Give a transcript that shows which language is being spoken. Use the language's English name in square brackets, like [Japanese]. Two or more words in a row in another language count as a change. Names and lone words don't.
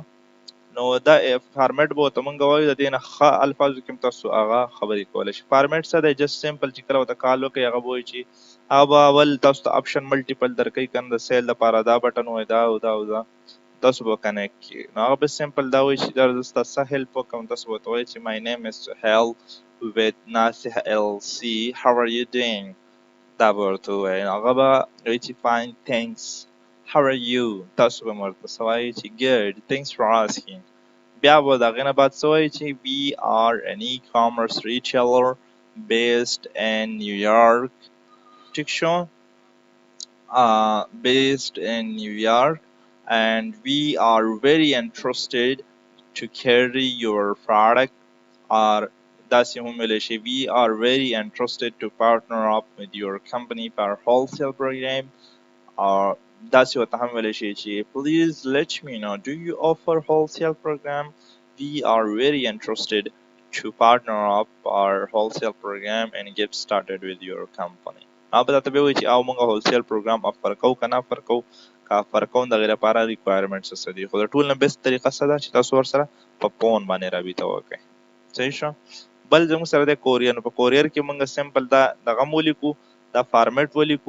[Pashto] نو دا فارمیټ به ورته موږ وایو، د دې نه ښه الفاظو کې هم تاسو هغه خبرې کولی شئ. فارمیټ څه دی، [English] just simple [Pashto] چې کله ورته کال وکړئ هغه به وایي چې هغه به اول تاسو ته [English] option multiple [Pashto] درکوي که نه، د سیل دپاره دا بټن وایي دا او دا او دا تاسو به کنیکټ کړي. نو هغه به سمپل دا وایي چې دا زه ستاسو څه هیلپ وکړم، تاسو به ورته وایئ چې [English] my name is Suhail with Nasih LC, how are you doing؟ [Pashto] دا به ورته ووایي. هغه به وایي چې [English] fine thanks how are you، [Pashto] تاسو به ورته څه وایئ چې [English] good thanks for asking. [Pashto] بیا به د هغې نه بعد څه وایي چې [English] we are an e-commerce retailer based in New York. [Pashto] ټیک شو. [English] Based in New York and we are very interested to carry your product, or [Pashto] داسې هم ویلی شي [English] we are very interested to partner up with your company for wholesale program، or [Pashto] داسې ورته هم ویلی شي چې [English] please let me know do you offer wholesale program، we are very interested to partner up our wholesale program and get started with your company. [Pashto] هغه به درته بیا وایي چې موږ [English] wholesale program [Pashto] افر کوو که نه افر کوو، که افر کوو د هغې لپاره ریکوایرمنټس څه دي. خو د ټول نه بیسټ طریقه څه ده چې تاسو ورسره په فون باندې رابطه وکړئ. صحیح شو. بل زموږ سره دی کوریر. نو په کوریر کې موږ سمپل دا دغه هم ولیکو، دا فارمیټ ولیکو.